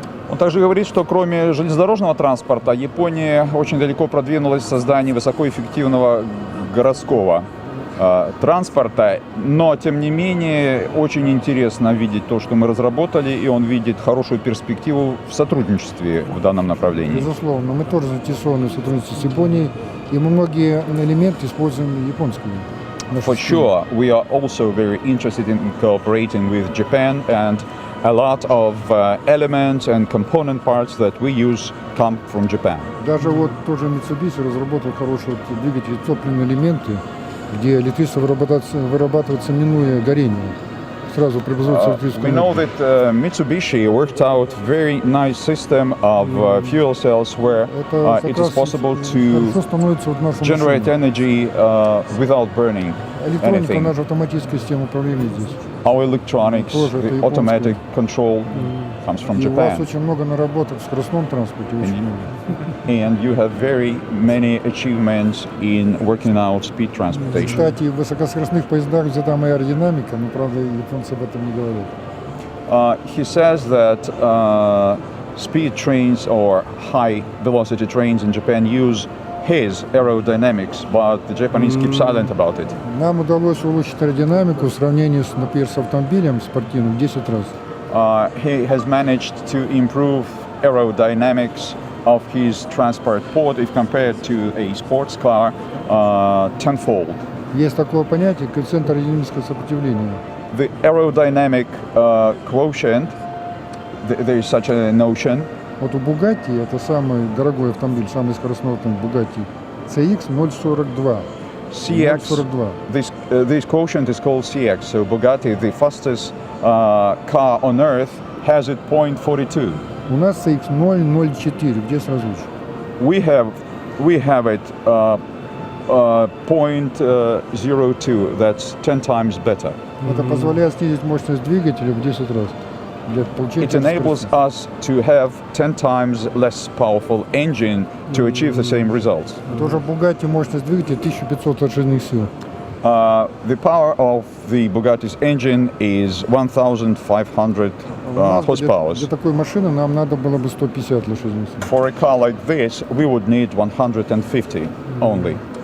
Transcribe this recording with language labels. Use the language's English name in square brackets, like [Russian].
[Russian] Он также говорит, что кроме железнодорожного транспорта, Япония очень далеко продвинулась в создании высокоэффективного городского транспорта, но тем не менее очень интересно видеть то, что мы разработали, и он видит хорошую перспективу в сотрудничестве в данном направлении. Безусловно, мы тоже заинтересованы в сотрудничестве с Японией, и мы многие элементы используем японские. [English] For sure, we are also very interested in cooperating with Japan, and a lot of elements and component parts that we use come from Japan. [Russian] Даже вот тоже Mitsubishi разработал хороший двигатель, топливные элементы, где электричество вырабатывается минуя горение. Сразу преобразуется электрическую энергию. [English] We know that Mitsubishi worked out very nice system of fuel cells where it is possible to generate energy without burning [Russian] Электроника, [English] anything. [Russian] наша автоматическая система управления здесь. [English] Our electronics, the automatic control comes from [Russian] И у вас [English] Japan. [Russian] очень много наработок в скоростном транспорте, очень много. [English] and you have very many achievements in working out speed transportation. [Russian] Кстати, в высокоскоростных поездах взята моя аэродинамика, но, правда, японцы об этом не говорят. [English] He says that speed trains or high velocity trains in Japan use his aerodynamics, but the Japanese keep silent about it. [Russian] Нам удалось улучшить аэродинамику в сравнении, например, с автомобилем спортивным в 10 раз. [English] He has managed to improve aerodynamics of his transport pod if compared to a sports car tenfold. [Russian] Есть такое понятие коэффициент аэродинамического сопротивления. [English] The aerodynamic quotient, there is such a notion. [Russian] Вот у Bugatti, это самый дорогой автомобиль, самый скоростной автомобиль Bugatti, CX 0,42. [English] CX, 0,42. this quotient is called CX. So Bugatti, the fastest car on earth, has it 0.42. [Russian] У нас CX 0,04. Где сразу же? [English] We have it 0.02. That's 10 times better. [Russian] Это позволяет снизить мощность двигателя в 10 раз. Для получения [English] It enables us to have 10 times less powerful engine to achieve the same results. [Russian] Тоже в Bugatti мощность двигателя 1500 лошадиных сил. [English] The power of the Bugatti's engine is 1,500 horsepower. [Russian] Для такой машины нам надо было бы 150 лошадиных сил. [English] For a car like this, we would need 150 only.